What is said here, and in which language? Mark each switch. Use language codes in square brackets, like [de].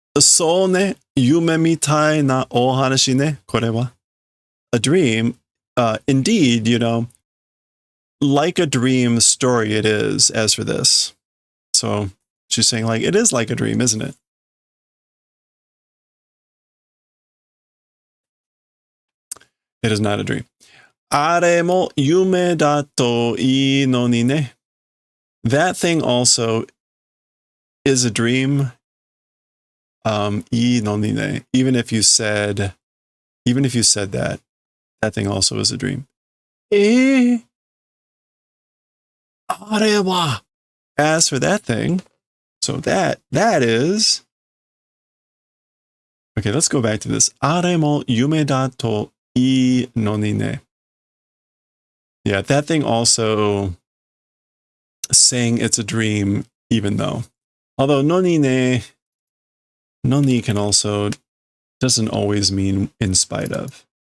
[ja] そうね、夢みたいなお話ね、これは. [en] A dream, indeed, like a dream story it is, as for this. So she's saying like, it is like a dream, isn't it? It is not a dream. [ja] あれも夢だといいのにね. [en] That thing also is a dream. [ja] いいのにね. [en] Even if you said that, that thing also is a dream. [ja] あれは. [en] As for that thing, so that is. Okay, let's go back to this. [ja] あれも夢だといいのにね. [en] Yeah, that thing also saying it's a dream, even though. Although noni can also doesn't always mean in spite of.